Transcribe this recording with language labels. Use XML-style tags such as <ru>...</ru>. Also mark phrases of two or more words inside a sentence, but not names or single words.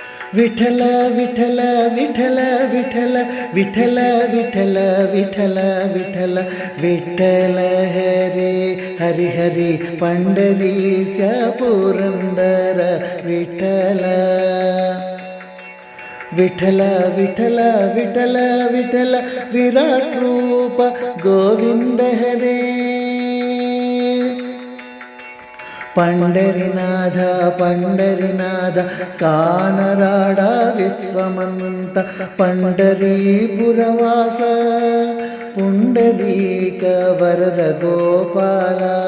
<kn>ವಿಠಲ ವಿಠಲ ವಿಠಲ ವಿಠಲ ವಿಠಲ ವಿಠಲ ವಿಠಲ ವಿಠಲ ವಿಠಲ ಹರಿ ಹರಿ ಹರಿ ಪಂಡರೀಶ ಪುರಂದರ ವಿಠಲ ವಿಠಲ ವಿಠಲ ವಿಠಲ ವಿಠಲ ವಿರಾಟ್ ರೂಪ ಗೋವಿಂದ ಹರೇ</kn> <mr>पंडरीनाथ पंडरीनाथ कानराड विश्वमंत पंडरीपुरवास पुंडरीक वरद गोपाल</mr>